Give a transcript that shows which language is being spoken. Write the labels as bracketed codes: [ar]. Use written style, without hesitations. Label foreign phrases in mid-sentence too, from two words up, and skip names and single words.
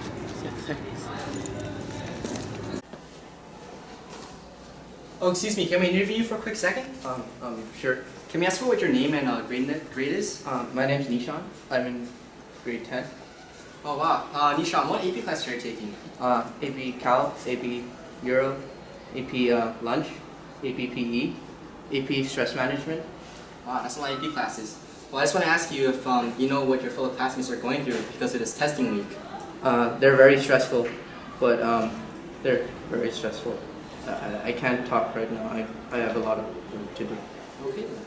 [en] Oh, excuse me. Can we interview you for a quick second? Sure. Can we ask for what your name and grade is? My name's Nishan. I'm in grade 10. Oh wow. Nishan, what AP class are you taking? AP Cal, AP Euro, AP Lunch, AP PE, AP Stress Management. Wow, that's a lot of AP classes. Well, I just want to ask you if you know what your fellow classmates are going through because of this testing week. They're very stressful, but they're very stressful. I can't talk right now. I have a lot of work to do. Okay.